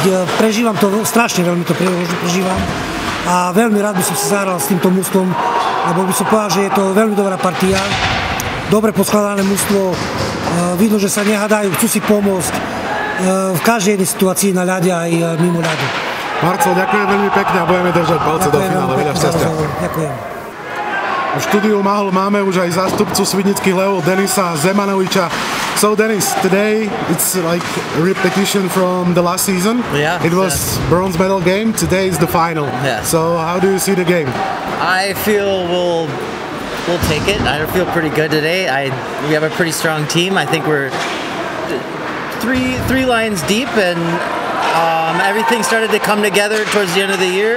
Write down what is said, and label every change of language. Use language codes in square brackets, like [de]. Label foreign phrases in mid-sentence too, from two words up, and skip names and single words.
[sk] Prežívam to, strašne veľmi to prežívam a veľmi rád by som si zahral s týmto mužstvom, lebo by som povedal, že je to veľmi dobrá partia, dobre poskladané mužstvo, vidno, že sa nehádajú, chcú si pomôcť v každej jednej situácii na ľade aj mimo ľadu. Marcel, ďakujem veľmi pekne a budeme držať palce do finále. Veľa šťastia. Ďakujem. V štúdiu Mahol máme už aj zástupcu Svidnických Levov Denisa Zemanoviča. [en] So Denis, today it's like a repetition from the last season. Yeah. It was bronze medal game. Today is the final. Yeah. So how do you see the game? I feel we'll take it. I feel pretty good today. We have a pretty strong team. I think we're three lines deep, and everything started to come together towards the end of the year.